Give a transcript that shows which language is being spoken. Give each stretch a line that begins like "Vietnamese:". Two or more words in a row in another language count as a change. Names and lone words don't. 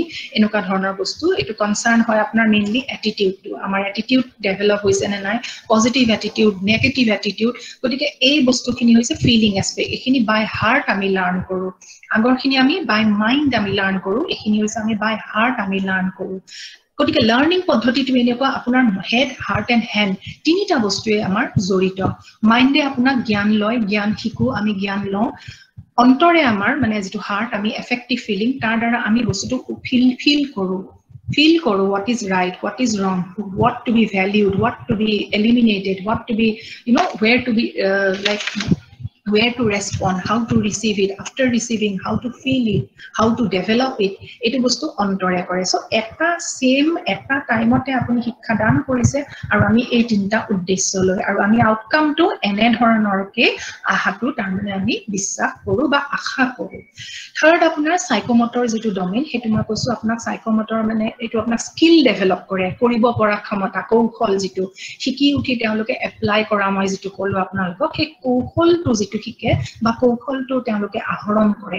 Assamese: এনেকুৱা ধৰণৰ বস্তু এটো কনসাৰ্ন হয় আপোনাৰ
English: mainly attitude
Assamese: আমাৰ
English: attitude develop
Assamese: হৈছে নে নাই
English: positive attitude negative attitude
Assamese: গতিকে এই বস্তুখিনি হৈছে
English: feeling aspect
Assamese: এখিনি
English: by heart
Assamese: আমি লাৰ্ন কৰো আগৰখিনি আমি
English: by mind
Assamese: আমি লাৰ্ন কৰো এখিনি হৈছে আমি
English: by heart
Assamese: আমি লাৰ্ন কৰো গতিকে লাৰ্নিং পদ্ধতিটো এনেকুৱা আপোনাৰ
English: head heart and hand
Assamese: তিনিটা বস্তুৱে আমাৰ জড়িত মাইন্ডে আপোনাক জ্ঞান লয় জ্ঞান শিকো আমি জ্ঞান লওঁ অন্তৰে আমাৰ মানে যেটো হাৰ্ট আমি এফেক্টিভ ফিলিং তাৰ দ্বাৰা আমি বস্তুটো ফিল কৰো
English: feel koro what is right, what is wrong, what to be valued, what to be eliminated, what to be, where to be where to respond, how to receive it, after receiving, how to feel it, how to develop it.
Assamese: এটো বস্তু অন্তৰে কৰে। So এটা same এটা time তে আপুনি শিক্ষা দান কৰিছে আৰু আমি এই তিনটা উদ্দেশ্য লৈ আৰু আমি আউটকাম টু এনে ধৰণৰ কে আহাটো তাৰমানে আমি বিশ্বাস কৰো বা আশা কৰো। থাৰ্ড আপোনাৰ সাইকোমটৰ যেটো ডমেইন হেতু মই কৈছো আপোনাক সাইকোমটৰ মানে এটো আপোনাক
English: skill develop
Assamese: কৰে, কৰিব পৰা ক্ষমতা, কৌশল যেটো শিকি উঠি তেওঁলোকে এপ্লাই কৰা মই যেটো কলো আপোনালোকক সেই কৌশলটো যেটো শিকে বা কৌশলটো তেওঁলোকে আহৰণ কৰে।